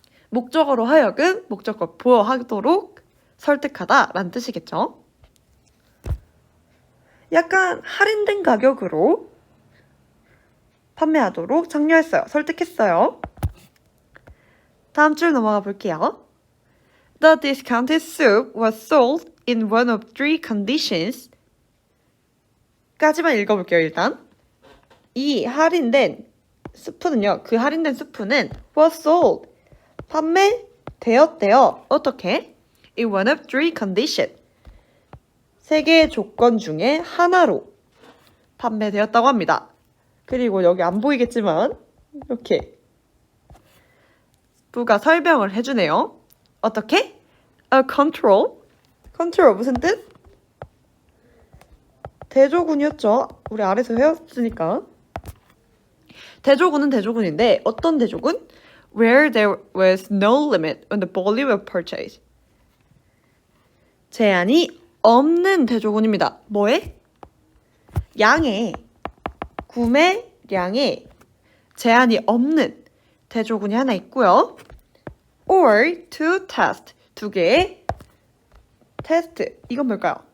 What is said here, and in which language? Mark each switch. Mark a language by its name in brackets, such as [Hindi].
[Korean] 목적어로 하여금 목적격 보어하도록 설득하다라는 뜻이겠죠. 약간 할인된 가격으로 판매하도록 장려했어요. 설득했어요. 다음 줄 넘어가 볼게요. [English] The discounted soup was sold in one of three conditions. [Korean] 까지만 읽어볼게요, 일단. 이 할인된 스프는요, 그 할인된 스프는 [English] was sold. [Korean] 판매되었대요. 어떻게? [English] In one of three conditions. [Korean] 세 개의 조건 중에 하나로 판매되었다고 합니다. 그리고 여기 안 보이겠지만 이렇게 부가 설명을 해주네요. 어떻게? [English] A control. [Korean] control 무슨 뜻? 대조군이었죠. 우리 아래서 배웠으니까. 대조군은 대조군인데 어떤 대조군? [English] Where there was no limit on the volume of purchase. [Korean] 제한이 없는 대조군입니다. 뭐에? 양에 구매량에 제한이 없는 대조군이 하나 있고요. [English] Or to test. [Korean] 두 개의 테스트. 이건 뭘까요?